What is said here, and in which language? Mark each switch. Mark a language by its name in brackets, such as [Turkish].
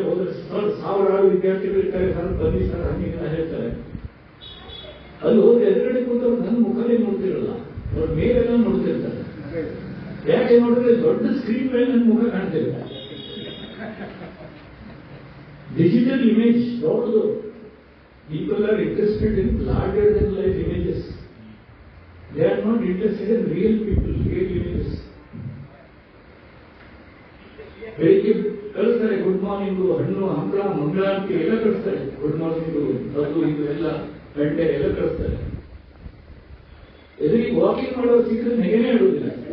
[Kannada] ಹೋದ್ರೆ ಸಾವಿರಾರು ವಿದ್ಯಾರ್ಥಿಗಳು ಇರ್ತಾರೆ. ಬನ್ನಿ ಸರ್ ಹಂಗಿಲ್ಲ ಹೇಳ್ತಾರೆ. ಅಲ್ಲಿ ಹೋದ್ರೆ ಎದುರುಗಡೆ ಕೂತವ್ರು ನನ್ನ ಮುಖನೇ ನೋಡ್ತಿರಲ್ಲ, ಅವ್ರ ಮೇಲೆಲ್ಲ ನೋಡ್ತಿರ್ತಾರೆ. ಯಾಕೆ ನೋಡಿದ್ರೆ ದೊಡ್ಡ ಸ್ಕ್ರೀನ್ ಮೇಲೆ ನನ್ನ ಮುಖ ಕಾಣ್ತಿಲ್ಲ. ಡಿಜಿಟಲ್ ಇಮೇಜ್ ದೊಡ್ಡದು. [English] People are interested in larger than life images. They are not interested in real people, real images. [Kannada] ಬೆಳಿಗ್ಗೆ ಕಳಿಸ್ತಾರೆ ಗುಡ್ ಮಾರ್ನಿಂಗು, ಹಣ್ಣು ಹಂಪಳ ಮಂಗಳ ಅಂತ ಎಲ್ಲ ಕಳಿಸ್ತಾರೆ. ಗುಡ್ ಮಾರ್ನಿಂಗು ಅದು ಇದು ಎಲ್ಲ ಗಂಟೆ ಎಲ್ಲ ಕಳಿಸ್ತಾರೆ. ಎದುರಿಗೆ ವಾಕಿಂಗ್ ಮಾಡೋರು ಸಿಕ್ಕರೆ ನೆಗೆನೇ ಇಡುವುದಿಲ್ಲ.